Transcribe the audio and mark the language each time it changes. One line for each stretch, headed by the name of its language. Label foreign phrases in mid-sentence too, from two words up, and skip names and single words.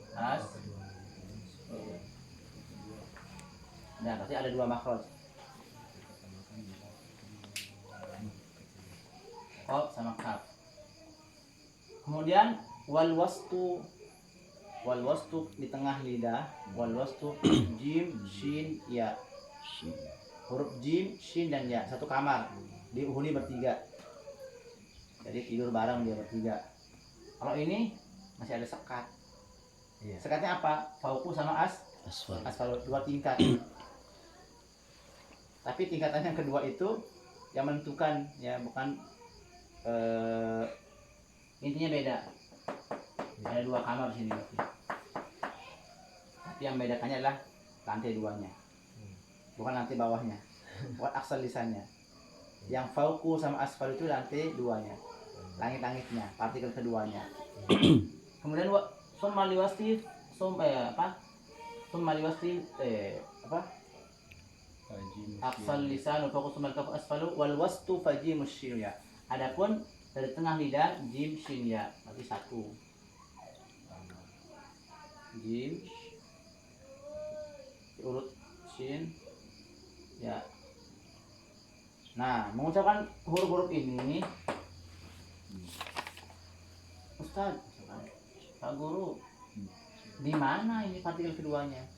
Indonesian: Nah, berarti ada dua makhraj. Qaf sama kaf. Kemudian
Arabic: والوسط
Indonesian: di tengah lidah,
Arabic: والوسط
Indonesian: jim, shin, ya. Shin. Huruf jim, shin dan ya satu kamar. Dihuni bertiga. Jadi tidur bareng dia bertiga. Kalau ini masih ada sekat. Iya. Sekatnya apa? Fauku sama Asfal. asfal, 2 tingkat. Tapi tingkatan yang kedua itu yang menentukan ya, bukan intinya beda. Ada 2 kamar di sini berarti. Tapi yang membedakannya adalah lantai 2-nya. Bukan lantai bawahnya. Bukan aksal lisannya. Yang fauku sama asfal itu lantai 2-nya. Langit-langitnya, partikel keduanya.
Arabic: Kemudian ثم لوسط أقصى اللسان فوق ثم أسفل والوسط فالجيم الشين الياء.
Indonesian: Adapun dari tengah lidah jim shin ya, berarti 1. Jim urut shin ya. Nah, mengucapkan huruf-huruf ini, Ustaz, Pak Guru, di mana ini partikel keduanya?